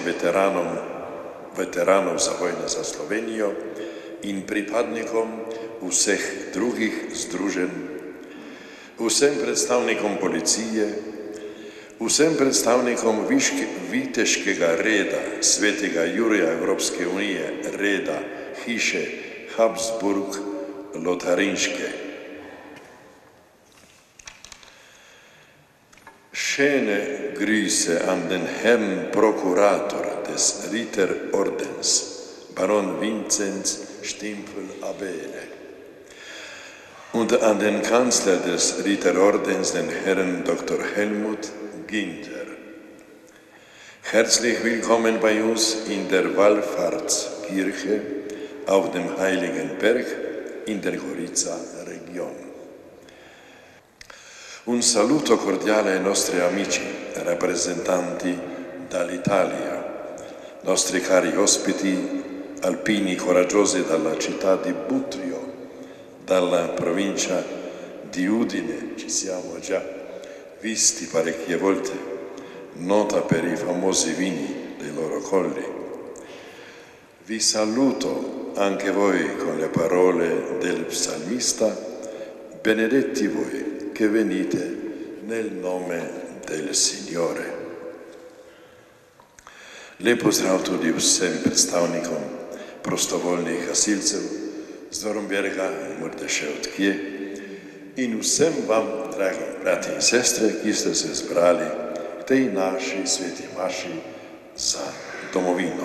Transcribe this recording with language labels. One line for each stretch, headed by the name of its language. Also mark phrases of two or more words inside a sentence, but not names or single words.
Slovenian: veteranov za vojne za Slovenijo in pripadnikom vseh drugih združenj, vsem predstavnikom policije, vsem predstavnikom viteškega reda svetega Jurija Evropske unije, reda hiše Habsburg Lotarinške.
German: Schöne Grüße an den Herrn Prokurator des Ritterordens, Baron Vinzenz Stimpel-Abele, und an den Kanzler des Ritterordens, den Herrn Dr. Helmut Ginter. Herzlich willkommen bei uns in der Wallfahrtskirche auf dem Heiligen Berg in der Gorica-Region.
Italian: Un saluto cordiale ai nostri amici, rappresentanti dall'Italia, nostri cari ospiti alpini coraggiosi dalla città di Butrio, dalla provincia di Udine, ci siamo già visti parecchie volte, nota per i famosi vini dei loro colli. Vi saluto anche voi con le parole del psalmista: benedetti voi che venite nel nome del Signore.
Slovenian: Lep pozdrav tudi vsem predstavnikom prostovoljnih gasilcev z Dornberga in morda še od kje in vsem vam, dragi brati in sestre, ki ste se zbrali v tej naši sveti maši za domovino.